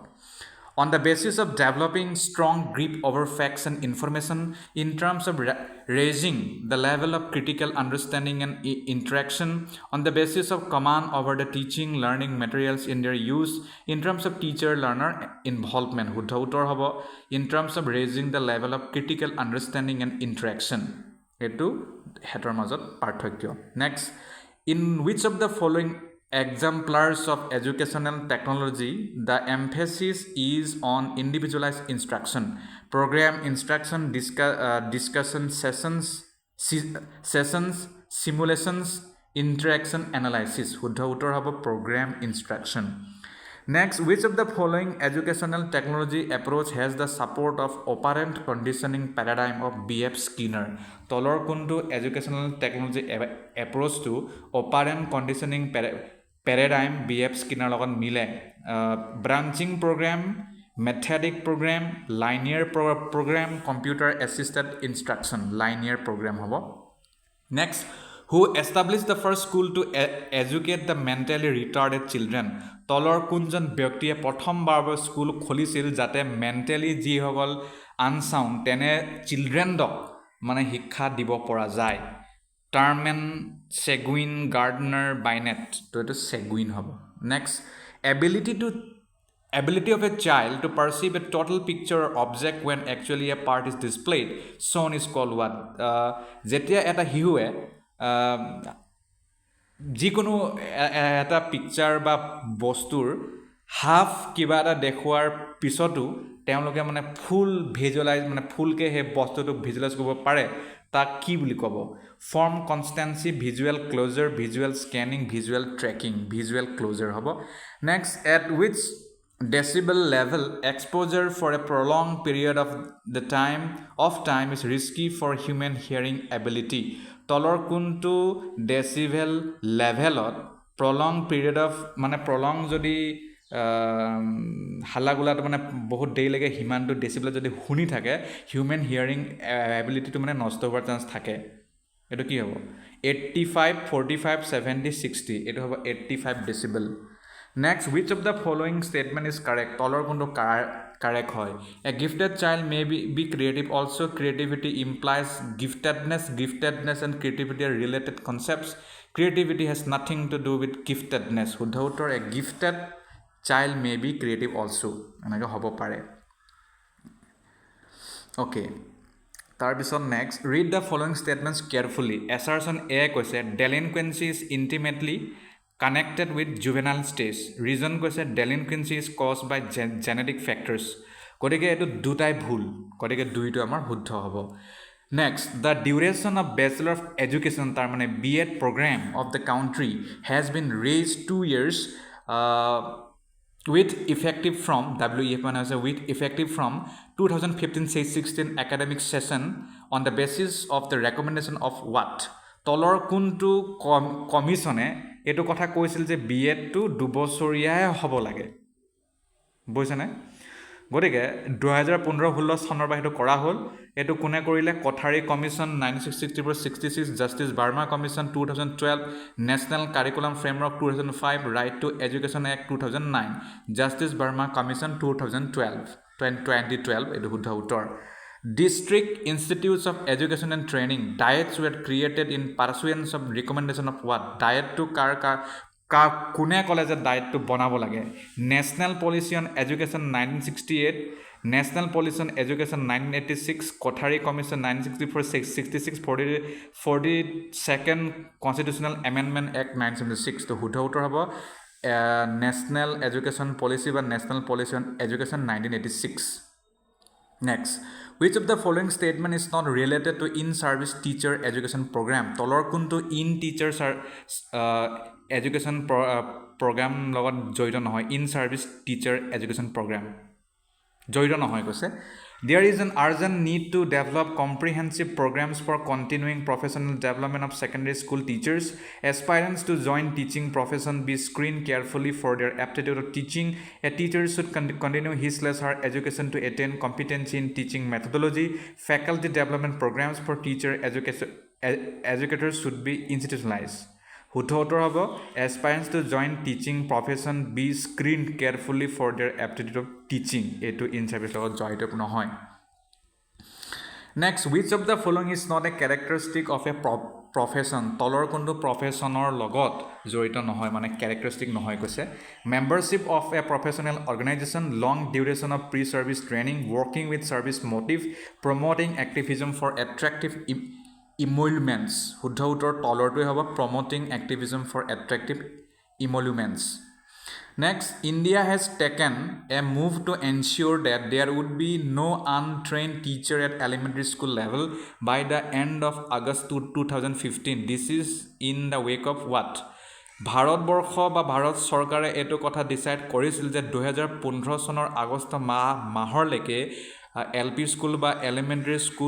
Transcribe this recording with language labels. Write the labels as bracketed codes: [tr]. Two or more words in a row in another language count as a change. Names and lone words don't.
[en] On the basis of developing strong grip over facts and information in terms of raising the level of critical understanding and interaction on the basis of command over the teaching learning materials in their use in terms of teacher learner involvement [as] শুদ্ধ উত্তৰ হ'ব [en] in terms of raising the level of critical understanding and interaction [as] এটো হেতৰ মাজত পাৰ্থক্য [en] next in which of the following exemplars of educational technology the emphasis is on individualized instruction program instruction discussion sessions simulations interaction analysis [as] শুদ্ধ উত্তৰ হ'ব [en] program instruction Next, which of the following educational technology approach has the support of operant conditioning paradigm of B.F. Skinner? [as] তলৰ কোনটো [en] educational technology approach to operant conditioning paradigm B.F. Skinner [as] লগত মিলে [en] branching program, methodic program, linear program, computer assisted instruction, linear program হ'ব. Next, who established the first school to educate the mentally retarded children? [as] তলৰ কোনজন ব্যক্তিয়ে প্ৰথমবাৰ স্কুল খুলিছিল যাতে মেণ্টেলি যিসকল আনচাউণ্ড তেনে চিলড্ৰেনক মানে শিক্ষা দিব পৰা যায় টাৰ্মেন চেগুইন গাৰ্ডনাৰ বাইনেট তো এইটো চেগুইন হ'ব নেক্সট [en] ability of a child to perceive a total picture or object when actually a part is displayed shown is called what [as] যেতিয়া এটা শিশুৱে যিকোনো এটা পিকচাৰ বা বস্তুৰ হাফ কিবা এটা দেখুৱাৰ পিছতো তেওঁলোকে মানে [en] full visualize [as] মানে ফুলকৈ সেই বস্তুটো ভিজুৱেলাইজ কৰিব পাৰে তাক কি বুলি ক'ব [en] form constancy visual closure visual scanning visual tracking visual closure হ'ব next at which decibel level exposure for a prolonged period of time is risky for human hearing ability [as] তলৰ কোনটো ডেচিবেল লেভেলত [en] prolong period of [as] মানে প্ৰলং যদি হাল্লাগোলাটো মানে বহুত দেৰিলৈকে সিমানটো ডেচিবেলত যদি শুনি থাকে [en] human hearing abilityটো [as] মানে নষ্ট হোৱাৰ চান্স থাকে এইটো কি হ'ব 85 45 70 60 এইটো হ'ব 85 ডেচিবেল [en] Next, which of the following statement is correct? [as] তলৰ কোনটো [en] correct হয় A gifted child may be creative also creativity implies giftedness and creativity are related concepts creativity has nothing to do with giftedness [as] শুদ্ধ উত্তৰ [en] A gifted child may be creative also [as] এনেকৈ হ'ব পাৰে [en] Okay তাৰপিছত next read the following statements carefully assertion A কৈছে delinquency is intimately connected with juvenile stage reason কৈছে delinquency is caused by genetic factors [as] গতিকে এইটো দুটাই ভুল গতিকে দুইটো আমাৰ শুদ্ধ হ'ব [en] next the duration of bachelor of education [as] তাৰ মানে [en] B.Ed program of the country has been raised 2 years with effective from WEF [as] মানে হৈছে [en] with effective from 2015-16 academic session on the basis of the recommendation of what [as] তলৰ কোনটো কমিছনে এইটো কথা কৈছিল যে B.Ed-টো 2 বছৰীয়াই হ'ব লাগে [en] বুজিছেনে গতিকে [as] 2015-16 চনৰ পৰা এইটো কৰা হ'ল এইটো কোনে কৰিলে কোঠাৰী কমিছন 1964-66 জাষ্টিছ বাৰ্মা কমিছন 2012 নেশ্যনেল কাৰিকুলাম ফ্ৰেমৱৰ্ক 2005 ৰাইট টু এডুকেশ্যন এক্ট 2009 জাষ্টিছ বাৰ্মা কমিছন [en] 2012 [as] এইটো শুদ্ধ উত্তৰ [en] District Institutes of Education and Training diets were created in pursuance of recommendation of what diet to [as] কোনে ক'লে যে ডায়েটটো বনাব লাগে [en] National Policy on Education 1968 National Policy on Education 1986 Kothari Commission 1964-66 42nd Constitutional Amendment Act 1976 [as] তো শুদ্ধ উত্তৰ হ'ব [en] National Education Policy বা National Policy on Education 1986 Next, which of the following statement is not related to in-service teacher education program? [as] তলৰ কোনটো [en] in-teacher education program [as] লগত জড়িত নহয় [en] in-service teacher education program [as] জড়িত নহয় কৈছে [en] There is an urgent need to develop comprehensive programs for continuing professional development of secondary school teachers. Aspirants to join teaching profession be screened carefully for their aptitude of teaching. A teacher should continue his/her education to attain competency in teaching methodology. Faculty development programs for teacher educators should be institutionalized. [as] শুদ্ধ উত্তৰ হ'ব [en] aspirants to join teaching profession be screened carefully for their aptitude of teaching এইটো in service [as] লগত জড়িত নহয় [en] next which of the following is not a characteristic of a profession [as] তলৰ কোনটো [en] professionৰ [as] লগত জড়িত নহয় মানে [en] characteristic [as] নহয় কৈছে [en] membership of a professional organization long duration of pre-service training working with service motive promoting activism for attractive emoluments [as] শুদ্ধ উত্তৰ তলৰটোৱে হ'ব [en] promoting activism for attractive emoluments next India has taken a move to ensure that there would be no untrained teacher at elementary school level by the end of August 2015 this is in the wake of what [as] ভাৰতবৰ্ষ বা ভাৰত চৰকাৰে এইটো কথা ডিসাইড কৰিছিল যে 2015 চনৰ আগষ্ট মাহৰলৈকে LP স্কুল বা [en] elementary school